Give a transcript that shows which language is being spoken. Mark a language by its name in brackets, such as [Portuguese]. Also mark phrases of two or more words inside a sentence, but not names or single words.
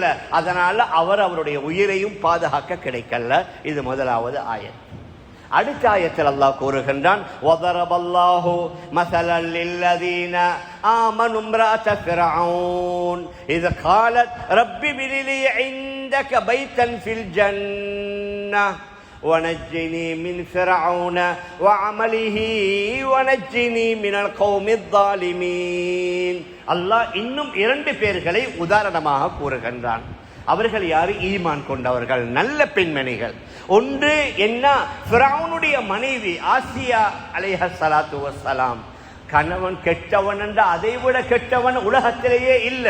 [Tamil] அதனால அவருடைய உயிரையும் பாதுகாக்க கிடைக்கல. இது முதலாவது ஆயத். அடுத்த ஆயத்தில் அல்லாஹ் கூறுகின்றான், [Arabic] وضرب الله مثلا للذين آمنوا امرأت فرعون إذ قالت رب ابن لي عندك بيتا في الجنة ونجني من فرعون وعمله ونجني من القوم الظالمين. [Tamil] அல்லாஹ் இன்னும் 2 பேர்களை உதாரணமாக கூறுகின்றான். அவர்கள் யாரு? ஈமான் கொண்டவர்கள், நல்ல பெண்மணிகள். ஒன்று என்ன? ஃபிரௌனுடைய மனைவி ஆசியா [Arabic] عليها الصلاة والسلام. [Tamil] கணவன் கெட்டவன் என்ற அதை விட கெட்டவன் உலகத்திலேயே இல்லை.